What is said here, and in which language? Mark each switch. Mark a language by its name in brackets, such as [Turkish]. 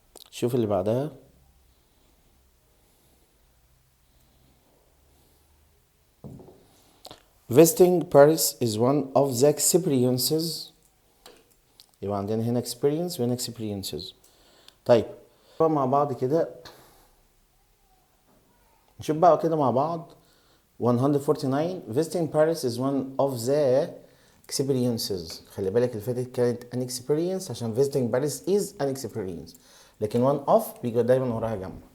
[Arabic] شوف اللي بعدها. [English] Visiting Paris is one of the experiences. [Arabic] يبقى عندنا هنا experience وهنا experiences. طيب مع بعض كده نشوف بقى كده مع بعض 149. [English] Visiting Paris is one of the experiences. [Arabic] خلي بالك اللي فاتت كانت [English] an experience [Arabic] عشان [English] visiting Paris is an experience. [Arabic] لكن [English] one of [Arabic] بيجي دايما وراها جمع.